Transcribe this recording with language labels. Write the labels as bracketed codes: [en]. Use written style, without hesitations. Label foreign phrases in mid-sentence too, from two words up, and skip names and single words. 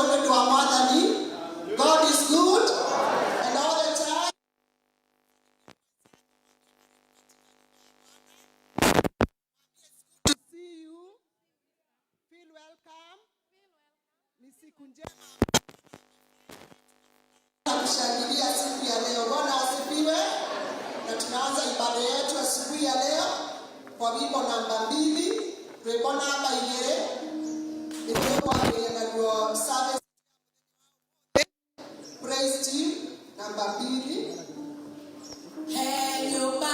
[ki] wa Mwathani. [en] God is good and all the time. To see you. Feel welcome. [sw] Ni siku njema. Kushangilia siku ya leo. Bwana asifiwe. Na tunaanza ibada yetu asubuhi ya leo kwa wimbo namba 2. Wimbo namba 2. Ndio kwa [en] service praise team [sw] namba 2. [en] Hello